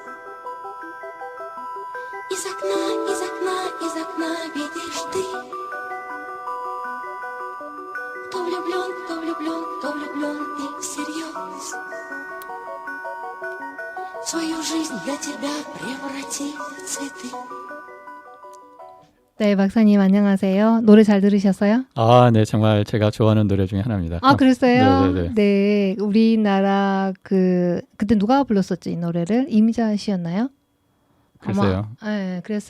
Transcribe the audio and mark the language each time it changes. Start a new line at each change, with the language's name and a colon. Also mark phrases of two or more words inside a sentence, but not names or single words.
Russian: Из окна, из окна, из окна видишь ты. Кто влюблен, кто влюблен, кто влюблен и всерьез. Свою жизнь для тебя преврати в цветы.
Korean: 네, 박사님 안녕하세요. 노래 잘 들으셨어요? 아, 네, 정말 제가 좋아하는 노래 중에 하나입니다. 아, 그랬어요? 네네네. 네, 우리나라 그때 누가 불렀었죠, 이 노래를? 이미자 씨였나요? 글쎄요. 아마, 네, 그랬을